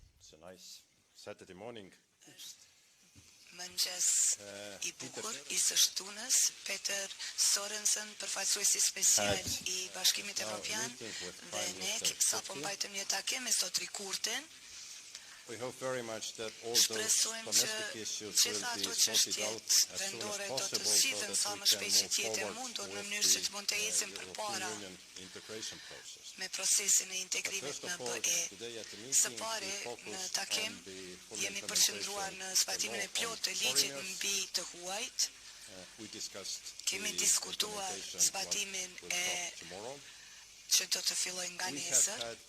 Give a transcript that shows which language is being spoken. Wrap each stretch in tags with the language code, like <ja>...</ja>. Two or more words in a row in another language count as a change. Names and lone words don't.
<en>It's a nice Saturday morning.</en> <sq>Mëngjes I bukur I së shtunës, Peter Sorensen, përfaqësuesi special I Bashkimit Evropian, dhe ne sapo mbajtëm një takim me Zotri Kurtin.</sq> <en>We hope very much that all those domestic issues will be sorted out as soon as possible so that we can move forward with the European Union integration process.</en> <sq>Me procesin e integrimit në BE. Së pari, në takim, jemi përqendruar në zbatimin e plotë të ligjit mbi të huajt. Kemi diskutuar zbatimin e që do të filloj nga nesër.</sq>